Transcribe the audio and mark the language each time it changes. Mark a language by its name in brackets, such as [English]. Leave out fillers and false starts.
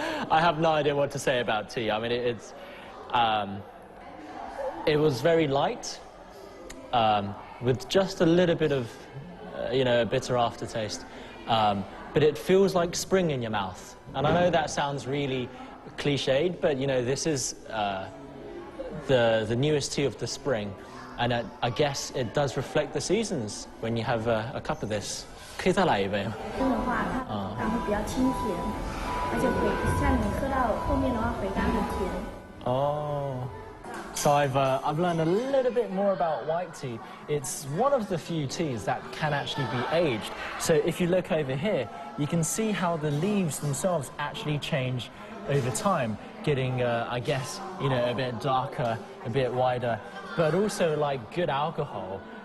[English] I have no idea what to say about tea. I mean, it was very light, with just a little bit of, a bitter aftertaste, but it feels like spring in your mouth. And I know that sounds really cliched, but this is the newest tea of the spring, and I guess it does reflect the seasons when you have a cup of this. [Chinese] 可以再来一杯吗？真的话，它然后比较清甜，而且像你喝到后面的话，回甘很甜。 [English] Oh. So I've learned a little bit more about white tea. It's one of the few teas that can actually be aged. So if you look over here, you can see how the leaves themselves actually change over time, getting, I guess, a bit darker, a bit wider, but also like good alcohol.